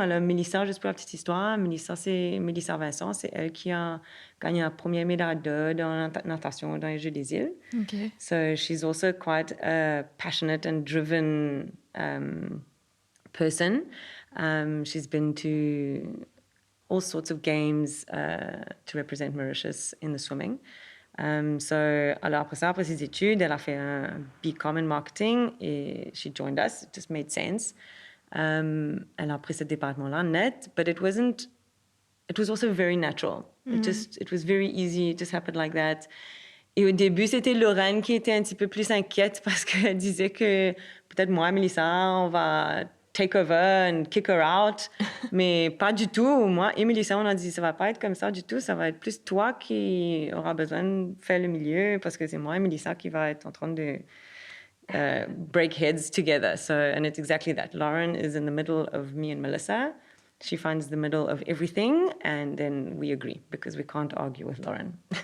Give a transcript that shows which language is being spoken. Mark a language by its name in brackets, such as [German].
[French] Alors, Mélissa, juste pour la petite histoire, Mélissa Vincent, c'est elle qui a gagné la première médaille d'or dans la natation dans les Jeux des îles. [English] Okay. So she's also quite a passionate and driven person. She's been to all sorts of games to represent Mauritius in the swimming. [French] Alors après ses études, elle a fait un BCom in marketing et [English] she joined us. It just made sense. [French] Elle a pris ce département-là net, [English] but it was also very natural. It was very easy. It just happened like that. [French] Et au début, c'était Lorraine qui était un petit peu plus inquiète parce qu'elle disait que peut-être moi, Mélissa, on va [English] take over and kick her out. [French] Mais pas du tout. Moi et Mélissa, on a dit, ça va pas être comme ça du tout. Ça va être plus toi qui aura besoin de faire le milieu parce que c'est moi et Mélissa qui va être en train de [English] break heads together. And it's exactly that. Lauren is in the middle of me and Melissa. She finds the middle of everything and then we agree because we can't argue with Lauren.